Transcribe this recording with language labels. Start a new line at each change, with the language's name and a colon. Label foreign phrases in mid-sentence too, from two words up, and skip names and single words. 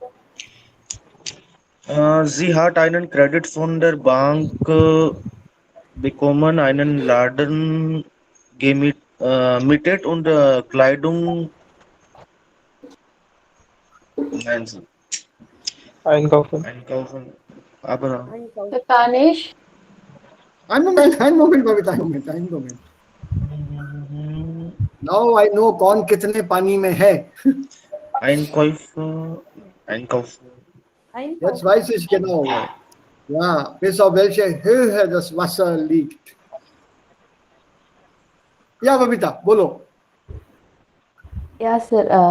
German: Sie hat einen Kredit von der Bank bekommen, einen Laden gemietet und Kleidung Einkaufen. Aber Tanish, Ein Moment, Babita.
English: Now I know
Hindi: कौन कितने पानी में है.
German: Einkaufen. Jetzt weiß ich genau. Ja, bis auf welche Höhe das Wasser liegt. Ja, Babita, bolo. ja, Sir.